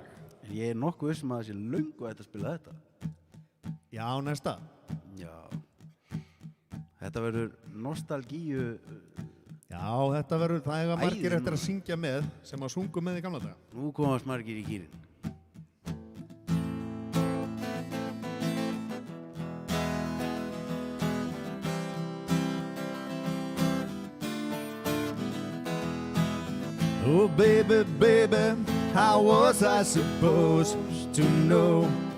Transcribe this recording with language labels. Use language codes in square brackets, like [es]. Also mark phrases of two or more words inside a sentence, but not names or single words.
[is] En ég nokkuð að það sé löngu að þetta spila þetta. Já, næsta. Já. Þetta verður nostalgíu. Já, þetta verður, það eiga margir eftir að syngja með sem að sungu með í gamla daga. Nú komast margir í gírinn. [en] Oh baby, baby, how was I supposed to know?